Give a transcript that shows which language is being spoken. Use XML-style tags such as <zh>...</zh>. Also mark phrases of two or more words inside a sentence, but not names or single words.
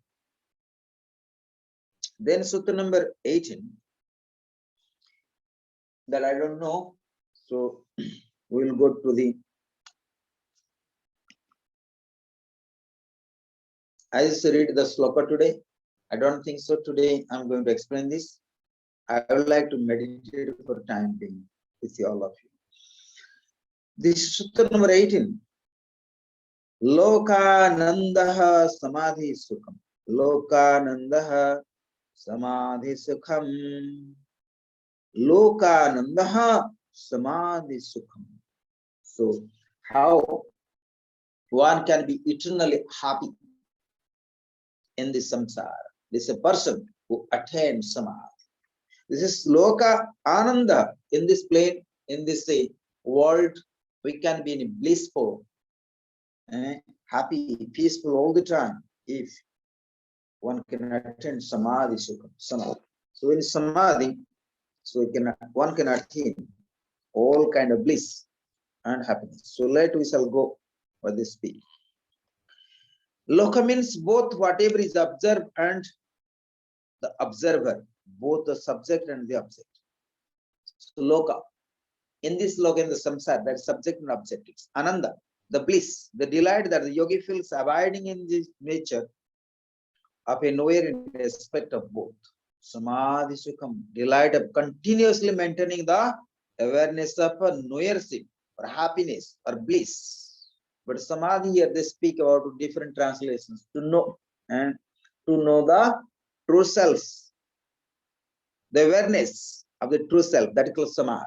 <en>Then Sutta number 18, that I don't know, so we will go to the, I just read the sloka today. I don't think so today I'm going to explain this. I would like to meditate for time being with all of you. This Sutta number 18.</en> <sa>Lokanandaha samadhi sukham. Lokanandaha samadhi sukham. Lokanandaha samadhi sukham.</sa> <en>So how one can be eternally happy in this samsara? This is a person who attains samadhi. This is</en> <sa>loka ananda.</sa> <en>In this plane, in this world, we can be in blissful, happy, peaceful all the time if one can attain</en> <sa>samadhi sukha.</sa> <en>Samadhi. So in samadhi, one can attain all kind of bliss and happiness. So later we shall go for this speech. Loka means both whatever is observed and the observer, both the subject and the object. So loka. In this loka, in the samsara, that subject and object is ananda, the bliss, the delight that the yogi feels abiding in this nature of a knower in respect of both.</en> <sa>Samadhi sukham,</sa> <en>delight of continuously maintaining the awareness of a knowership or happiness or bliss. But samadhi here they speak about different translations. To know and to know the true self, the awareness of the true self, that is called samadhi.</en>